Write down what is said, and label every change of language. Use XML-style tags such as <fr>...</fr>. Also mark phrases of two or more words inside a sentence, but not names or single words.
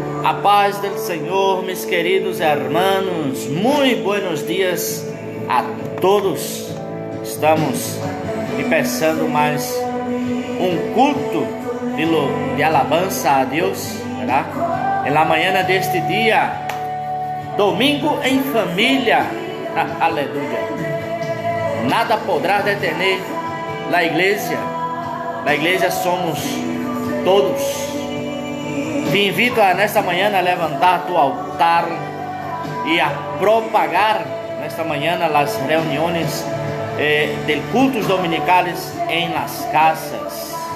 <pt>A paz do Senhor,</pt> <es>mis queridos hermanos, muito buenos dias a todos.</es> <pt>Estamos começando mais um culto de alabança a Deus,</pt> <es>¿verdad? En la mañana</es> <pt>deste dia, domingo em família, aleluia.</pt> <es>Nada podrá detener a igreja.</es> <pt>A igreja somos todos.</pt> <es>Te invito</es> <pt>nesta manhã a levantar</pt> <es>tu altar</es> <pt>e a propagar nesta manhã as reuniões de</pt> <es>cultos dominicales</es> <pt>em</pt> <es>las casas.</es>